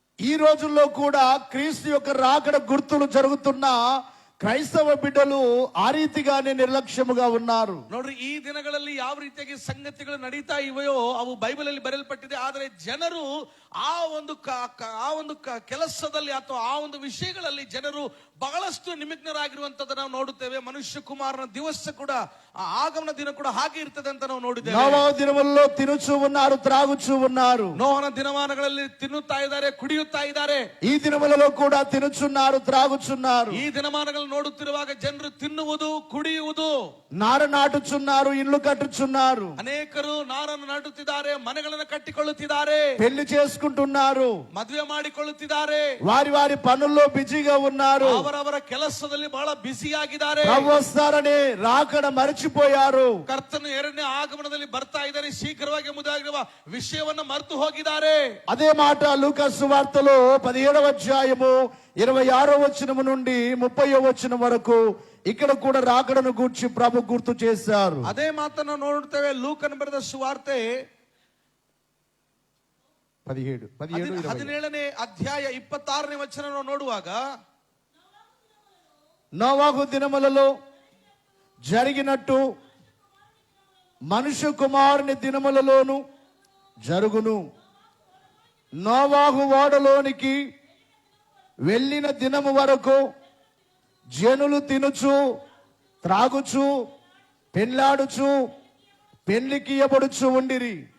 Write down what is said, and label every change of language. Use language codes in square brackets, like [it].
[te] ఈ రోజుల్లో కూడా క్రీస్తు యొక్క రాకడ గుర్తులు జరుగుతున్నా క్రైస్తవ బిడ్డలు ఆ రీతిగానే నిర్లక్ష్యముగా ఉన్నారు. [kn] ನೋಡ್ರಿ, ಈ ದಿನಗಳಲ್ಲಿ ಯಾವ ರೀತಿಯಾಗಿ ಸಂಗತಿಗಳು ನಡೀತಾ ಇವೆಯೋ ಅವು ಬೈಬಲ್ ಅಲ್ಲಿ ಬರೆಯಲ್ಪಟ್ಟಿದೆ. ಆದರೆ ಜನರು ಆ ಒಂದು ಕೆಲಸದಲ್ಲಿ ಅಥವಾ ಆ ಒಂದು ವಿಷಯಗಳಲ್ಲಿ ಜನರು ಬಹಳಷ್ಟು ನಿಮಗ್ನರಾಗಿರುವಂತದ್ದು ನಾವು ನೋಡುತ್ತೇವೆ. ಮನುಷ್ಯ ಕುಮಾರನ ದಿವಸ ಕೂಡ, ಆ ಆಗಮನ ದಿನ ಕೂಡ ಹಾಗೆ ಇರ್ತದೆ ಅಂತ ನಾವು ನೋಡಿದ್ದೇವೆ. [te] నోవహు దినములలో తినుచు ఉన్నారు, త్రాగుచు ఉన్నారు. [kn] ನೋಹನ ದಿನಮಾನಗಳಲ್ಲಿ ತಿನ್ನುತ್ತಾ ಇದ್ದಾರೆ, ಕುಡಿಯುತ್ತಾ ಇದ್ದಾರೆ. [te] ఈ దినములలో కూడా తినుచున్నారు, త్రాగుచున్నారు. [kn] ಈ ದಿನಮಾನಗಳನ್ನು ನೋಡುತ್ತಿರುವಾಗ ಜನರು ತಿನ್ನುವುದು, ಕುಡಿಯುವುದು, [te] నార నాటుచున్నారు, ఇల్లు కట్టుచున్నారు. [kn] ಅನೇಕರು ನಾರನ್ನು ನಾಟುತ್ತಿದ್ದಾರೆ, ಮನೆಗಳನ್ನು ಕಟ್ಟಿಕೊಳ್ಳುತ್ತಿದ್ದಾರೆ, [te] పెళ్లి చేసుకుంటున్నారు, [kn] ಮದುವೆ ಮಾಡಿಕೊಳ್ಳುತ್ತಿದ್ದಾರೆ, [te] వారి వారి పనుల్లో బిజీగా ఉన్నారు. [kn] ಅವರವರ ಕೆಲಸದಲ್ಲಿ ಬಹಳ ಬ್ಯುಸಿಯಾಗಿದ್ದಾರೆ. [te] ప్రభు వస్తారని రాకడ మరచిపోయారు. [kn] ಕರ್ತನು ಎರಡನೇ ಆಗಮನದಲ್ಲಿ ಬರ್ತಾ ಇದ್ದಾನೆ ಶೀಘ್ರವಾಗಿ ಎಂಬುದಾಗಿರುವ ವಿಷಯವನ್ನ ಮರೆತು ಹೋಗಿದ್ದಾರೆ. [te] అదే మాట లూకా సువార్తలో 17వ అధ్యాయము 26వ వచనము నుండి 30వ వచనం వరకు ఇక్కడ కూడా రాకడను గూర్చి ప్రభు గుర్తు చేశారు. [kn] ಅದೇ ಮಾತನ್ನು ನೋಡುತ್ತೇವೆ ಲೂಕನ ಬರೆದ ಸುವಾರ್ತೆ 17ನೇ ಅಧ್ಯಾಯ 26ನೇ ವಚನ ನೋಡುವಾಗ, [te] నోవాహు దినములలో జరిగినట్టు మనుష్య కుమారుని దినములలోను జరుగును. నోవాహు ఓడలోనికి వెళ్ళిన దినము వరకు జనులు తినుచు త్రాగుచు పెండ్లాడుచు పెండ్లికి ఇయ్యబడుచు ఉండిరి.